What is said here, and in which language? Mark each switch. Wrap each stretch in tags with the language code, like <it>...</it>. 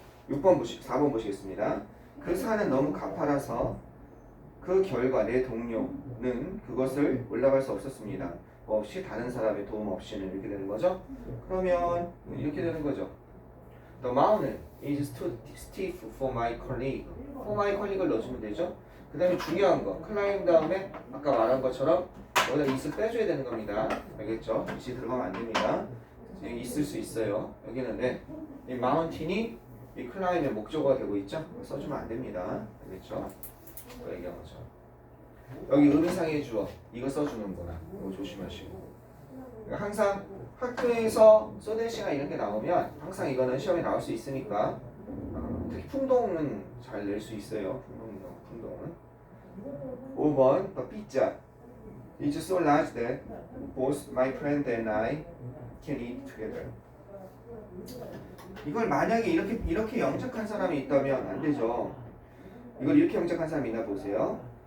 <ko>4번 보시겠습니다. 그 산은 너무 가파라서 그 결과 내 동료는 그것을 올라갈 수 없었습니다. 없이 다른 사람의 도움 없이는 이렇게 되는 거죠. 그러면 이렇게 되는 거죠.</ko> <en>The mountain is too steep for my colleague. For my colleague</en> <ko>를 넣어주면 되죠. 그 다음에 중요한 거 climb 다음에 아까 말한 것처럼 여기다 is를 빼줘야 되는 겁니다. 알겠죠? is이 들어가면 안 됩니다. 여기 있을 수 있어요. 여기는 이 mountain이 이 climb의 목적어가 되고 있죠? 써주면 안 됩니다. 알겠죠? 그 얘기한 거죠. 여기 의미상의 주어 이거 써주는구나. 이거 조심하시고. 그러니까 항상 학교에서 소대시나 이런 게 나오면 항상 이거는 시험에 나올 수 있으니까 특히 풍동은 잘 낼 수 있어요. 풍동은.</ko> <en>5번 The pizza is so large that both my friend and I can eat together.</en> <ko>이걸 만약에 이렇게 영작한 사람이 있다면 안 되죠. 이걸 이렇게 영작한 사람이 있나 보세요.</ko>